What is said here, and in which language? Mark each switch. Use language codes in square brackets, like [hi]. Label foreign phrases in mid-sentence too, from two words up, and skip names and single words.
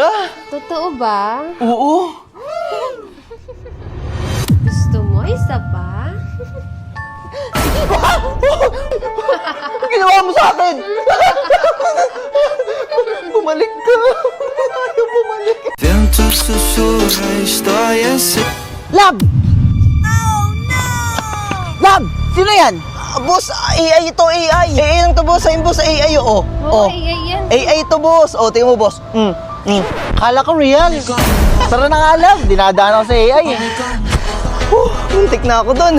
[tl] Totoo ba? Oo. Gusto mo isa pa? Ano ginawa mo sa akin? Bumalik ka. Ayaw bumalik. [pt] Vento sussurra a história [en] Lab! Oh no! [tl] Lab! Sino yan? Boss, AI ito, AI. AI lang to, boss. Ayun, boss, AI, oo. Oo, AI yan. AI ito, boss. O, tingnan mo, boss. Kala ko real. Tara na nga, Lab. Dinadaan ako sa AI. Muntik na ako dun.